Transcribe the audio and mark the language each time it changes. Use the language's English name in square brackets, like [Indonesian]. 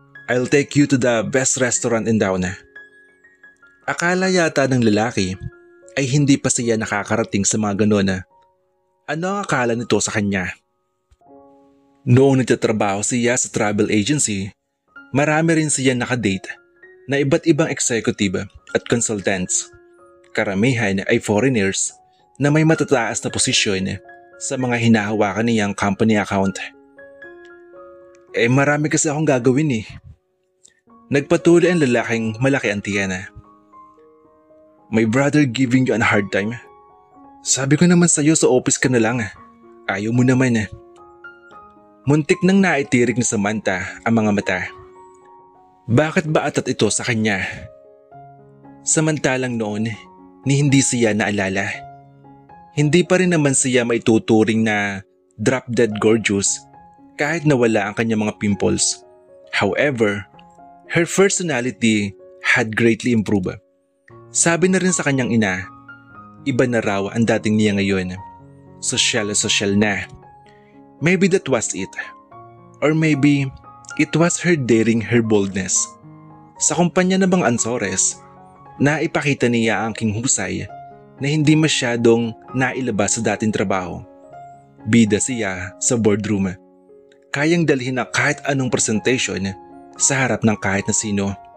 [English] I'll take you to the best restaurant in town. [Filipino] Akala yata ng lalaki ay hindi pa siya nakakarating sa mga ganon. Ano ang akala nito sa kanya? Noong nagtatrabaho siya sa travel agency, marami rin siya nakadate na iba't ibang executive at consultants. Karamihan ay foreigners na may matataas na posisyon sa mga hinahawakan niyang company account. Marami kasi akong gagawin. Nagpatuloy ang lalaking malaki ang tiyan. [English] My brother giving you a hard time? [Filipino] Sabi ko naman sa'yo sa office ka na lang. Ayaw mo naman. Muntik nang naitirik ni Samantha ang mga mata. Bakit ba atat ito sa kanya? Samantalang noon ni hindi siya naalala. Hindi pa rin naman siya maituturing na [English] drop dead gorgeous [Filipino] kahit nawala ang kanyang mga pimples. [English] However, her personality had greatly improved. [Filipino] Sabi na rin sa kanyang ina, iba na raw ang dating niya ngayon. Sosyal na. [English] Maybe that was it. Or maybe it was her daring, her boldness. [Filipino] Sa kumpanya ng mga Ansores, naipakita niya ang king husay na hindi masyadong nailabas sa dating trabaho. Bida siya sa boardroom. Kayang dalhin na kahit anong presentation sa harap ng kahit na sino.